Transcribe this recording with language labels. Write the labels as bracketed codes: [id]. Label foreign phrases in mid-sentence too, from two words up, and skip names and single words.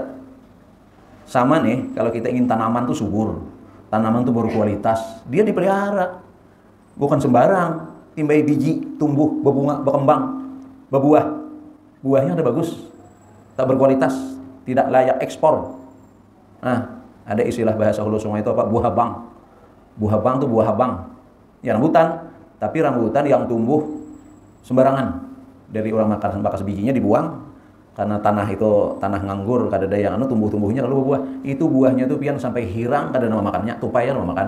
[id] Sama nih, kalau kita ingin tanaman tuh subur. Tanaman tuh berkualitas. Dia dipelihara. Bukan sembarang. Timbai biji, tumbuh, berbunga, berkembang, berbuah. Buahnya udah bagus. Tak berkualitas, tidak layak ekspor. Nah, ada istilah bahasa Hulu Sungai itu apa? [bjn] Buah habang. Buah habang [id] itu [bjn] buah habang. [id] Ya rambutan, tapi rambutan yang tumbuh sembarangan. [bjn] Dari orang makan bakas bijinya dibuang karena tanah itu tanah nganggur, kada ada yang tumbuh-tumbuhnya lalu buah. Itu buahnya itu pian sampai hirang kada nama makannya, tupai nama makan.